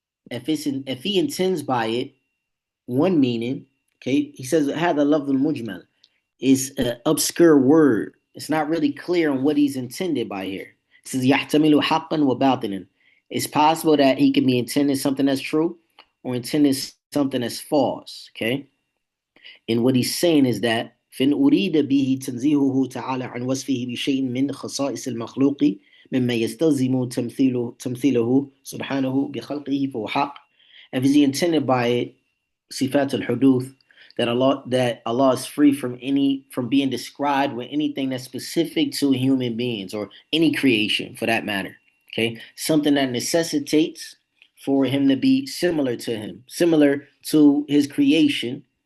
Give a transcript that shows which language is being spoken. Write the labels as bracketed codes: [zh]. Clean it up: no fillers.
[en] If he intends by it one meaning, okay, he says [ar] هذا لفظ المجمل [en] is an obscure word. It's not really clear on what he's intended by here. It says [ar] يحتمل حقا وباطلا. [en] It's possible that he can be intending something that's true or intending something that's false. Okay. And what he's saying is that [ar] فإن أريد به تنزيهه تعالى عن وصفه بشيء من خصائص المخلوق مما يستلزم تمثيله سبحانه بخلقه فهو حق. [en] If he intended by it sifat al-huduth, that Allah is free from being described with anything that's specific to human beings or any creation for that matter. Okay, something that necessitates for him to be similar to him, similar to his creation.